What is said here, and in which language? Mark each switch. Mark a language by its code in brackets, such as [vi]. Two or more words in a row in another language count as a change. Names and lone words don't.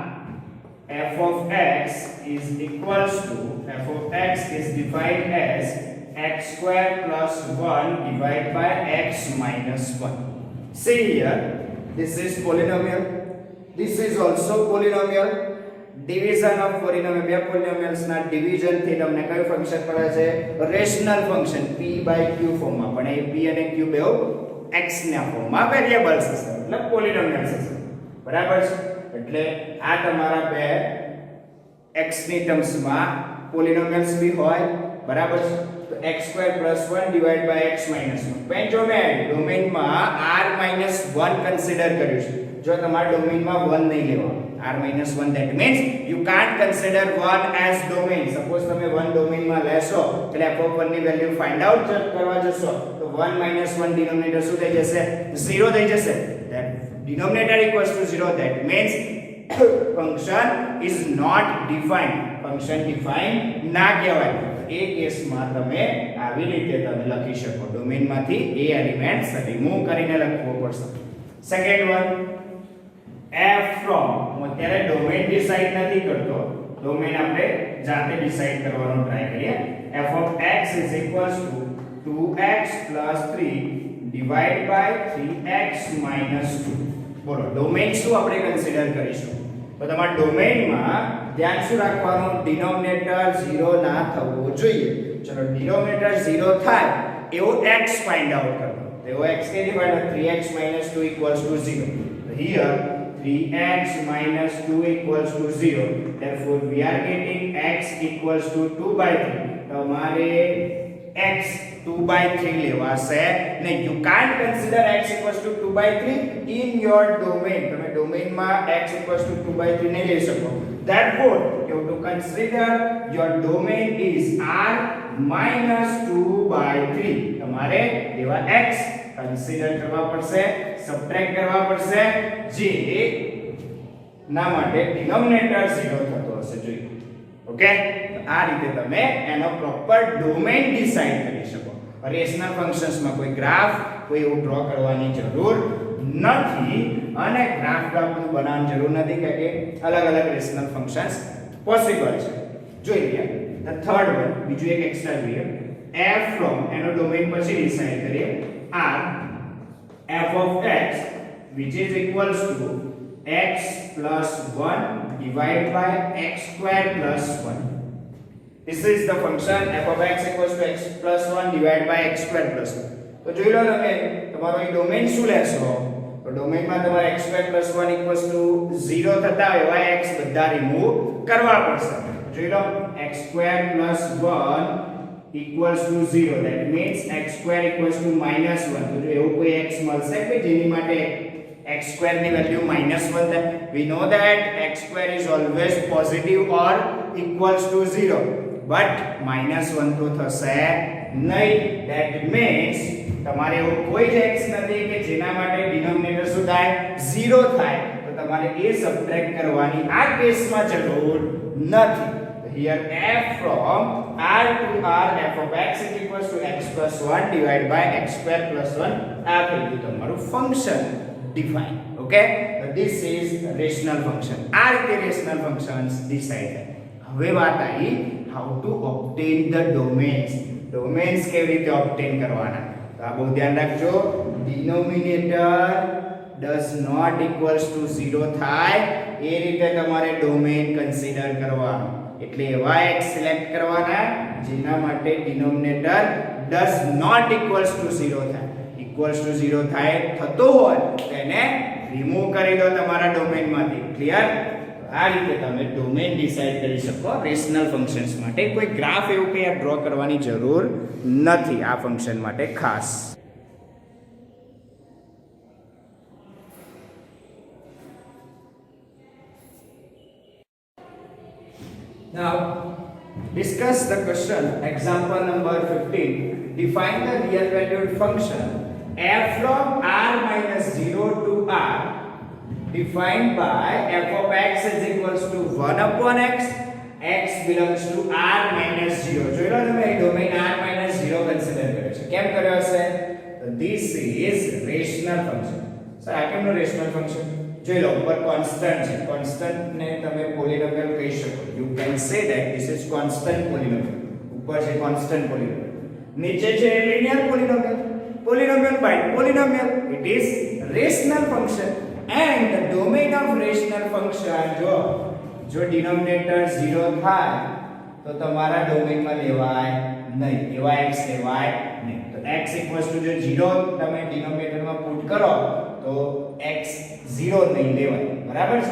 [en] F of x is equals to, f of x is defined as x square plus 1 divided by x minus 1. See here, this is polynomial, this is also polynomial. Division of polynomial, [gu] બે polynomials ના division થી તમને કયું ફંક્શન મળે છે? રેશનલ ફંક્શન [en] p by q [gu] ફોર્મમાં. પણ એ p અને q બેવ x ના ફોર્મમાં વેરીએબલ્સ હશે એટલે પોલિનોમિયલ્સ હશે. બરાબર છે? એટલે આ તમારા બે x ની ટર્મ્સમાં પોલિનોમિયલ્સ બી હોય. બરાબર છે? [en] તો x square plus 1 divided by x minus 1. [gu] પણ જો મેં ડોમેઇનમાં [en] r minus 1 [gu] કન્સિડર કર્યું છે, જો તમારા ડોમેઇનમાં 1 નહીં લેવા [en] r minus 1, that means you can't consider 1 as domain. [gu] Suppose તમે 1 domain માં લેશો એટલે [en] f of 1 [gu] ની વેલ્યુ [en] find out [gu] કરવા જશો તો [en] 1 minus 1 [gu] ડિનોમિનેટર શું થઈ જશે? 0 થઈ જશે. [en] That denominator equals to 0, that means function is not defined. function defined [gu] ના કહેવાય. એ કેસમાં તમે આવી રીતે તમે લખી શકો, ડોમેઇનમાંથી એ એલિમેન્ટ્સ રિમૂવ કરીને લખવો પડશે. [en] second one, [gu] f from, હું અત્યારે [en] domain decide [gu] નથી કરતો, ડોમેઇન આપણે જાતે ડિસાઈડ કરવાનો ટ્રાય કરીએ. [en] f of x is equals to 2x plus 3 divided by 3x minus 2. [gu] બોલો ડોમેઇન શું આપણે કન્સિડર કરીશું? તો તમારા ડોમેઇનમાં ધ્યાન શું રાખવાનું? ડિનોમિનેટર 0 ના થવો જોઈએ. ચલો ડિનોમિનેટર 0 થાય એવો x [en] find out [gu] કરો. તો એવો x કેવી [en] find out? 3x minus 2 equals to 0. So here 3x minus 2 equals to 0. Therefore we are getting x equals to 2 by 3. તમારે x 2 by 3 [gu] લેવાશે ને [en] you can't consider x equals to 2 by 3 in your domain. [gu] તમે ડોમેઇનમાં [en] x equals to 2 by 3 [gu] નહીં લઈ શકો. [en] Therefore you have to consider your domain is r minus 2 by 3. [gu] તમારે એવા x કન્સિડર કરવા પડશે, સબટ્રેક્ટ કરવા પડશે, જે ના માટે ડિનોમિનેટર 0 થતો હશે જોઈએ. ઓકે, તો આ રીતે તમે એનો [en] proper domain decide [gu] કરી શકો. રેશનલ ફંક્શન્સમાં કોઈ ગ્રાફ કોઈ એવું ડ્રો કરવાની જરૂર નથી અને ગ્રાફ બનાવવાની જરૂર નથી કે અલગ અલગ [en] rational functions possible [gu] છે. જોઈ લઈએ [en] the third one, [gu] બીજું એક એક્સ્ટ્રા જોઈએ. f from, એનો ડોમેઇન પછી ડિસાઈડ કરીએ, [en] r f of x which is equals to x plus 1 divided by x square plus 1. This is the function f of x equals to x plus 1 divided by x square plus 1. [gu] તો જોઈ લો તમે તમારો એ ડોમેઇન શું લેશો? તો ડોમેઇનમાં તમારે [en] x square plus 1 equals to 0 [gu] થતા હોય એવા x બધા રિમૂવ કરવા પડશે. જોઈ લો [en] x square plus 1 equals to 0, that means x square equals to minus 1. [gu] તો જો એવું કોઈ x મળશે કે જેની માટે [en] x square [gu] ની વેલ્યુ [en] minus 1 [gu] થાય? [en] We know that x square is always positive or equals to 0, but minus 1 [gu] તો થશે નહીં. [en] That means [gu] તમારે એવું કોઈ જ x નથી કે જેના માટે ડિનોમિનેટર શું થાય? 0 થાય. તો તમારે એ સબટ્રેક્ટ કરવાની આ કેસમાં જરૂર નથી. [en] Here f from r to r f of x is equals to x plus 1 divided by x square plus 1. [gu] આ થઈ ગયું તમારું [en] function define. [gu] ઓકે, [en] so this is rational function. [gu] આ રીતે [en] rational functions decide [gu] થાય. હવે વાત આવી [en] how to obtain the domains. [gu] domains કેવી રીતે obtain કરવાના? તો આ બહુ ધ્યાન રાખજો. [en] denominator does not equals to 0 [gu] થાય એ રીતે તમારે [en] domain consider [gu] કરવાનું. એટલે એવા x સિલેક્ટ કરવાના જેના માટે ડિનોમિનેટર [en] does not equals to 0 [gu] થાય. [en] equals to 0 [gu] થાય થતો હોય તેને રિમૂવ કરી દો તમારા ડોમેઇનમાંથી. ક્લિયર? આ રીતે તમે [en] domain decide [gu] કરી શકો [en] rational functions [gu] માટે. કોઈ ગ્રાફ એવું કંઈ ડ્રો કરવાની જરૂર નથી આ ફંક્શન માટે ખાસ. [en] Now, discuss the question. Example number 15. Define the real valued function f from r minus 0 to r defined by f of x is equals to 1 upon x. X belongs to r minus 0. [gu] જોઈ લો તમે ડોમેન [en] r minus 0 [gu] કન્સિડર કર્યો છે. કેમ કર્યો હશે? [en] તો this is rational function. [gu] સર આ કેમનું [en] rational function? [gu] જોઈ લો ઉપર કોન્સ્ટન્ટ છે. કોન્સ્ટન્ટ ને તમે પોલિનોમિયલ કહી શકો. [en] you can say that this is constant polynomial. [gu] ઉપર છે [en] constant polynomial, [gu] નીચે છે [en] linear polynomial. Polynomial by polynomial, it is rational function, and the domain of rational function [gu] જો denominator 0 થાય તો તમારા ડોમેનમાં લેવાય નહીં, એવા x લેવાય નહીં. તો x જો 0 તમે ડિનોમિનેટરમાં પુટ કરો તો x 0 નહીં લેવાય, બરાબર છે?